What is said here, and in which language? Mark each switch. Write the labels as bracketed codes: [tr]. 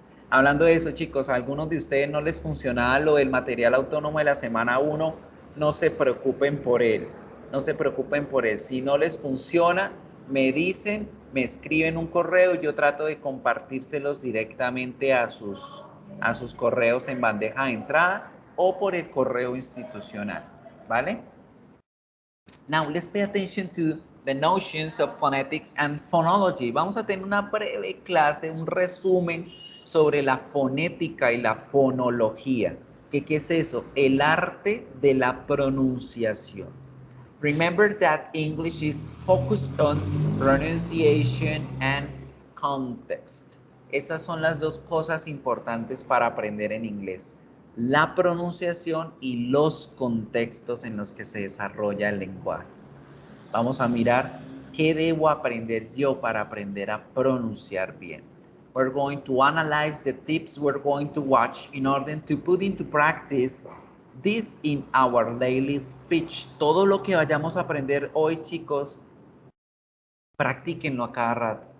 [es] Hablando de eso, chicos, a algunos de ustedes no les funcionaba lo del material autónomo de la semana 1, no se preocupen por él. No se preocupen por él. Si no les funciona, me dicen, me escriben un correo y yo trato de compartírselos directamente a sus correos en bandeja de entrada o por el correo institucional, ¿vale? [en] Now, let's pay attention to the notions of phonetics and phonology. [es] Vamos a tener una breve clase, un resumen sobre la fonética y la fonología. ¿Qué es eso? El arte de la pronunciación. [en] Remember that English is focused on pronunciation and context. [es] Esas son las dos cosas importantes para aprender en inglés. La pronunciación y los contextos en los que se desarrolla el lenguaje. Vamos a mirar qué debo aprender yo para aprender a pronunciar bien. [en] We're going to analyze the tips we're going to watch in order to put into practice this in our daily speech. [es] Todo lo que vayamos a aprender hoy, chicos, practíquenlo a cada rato.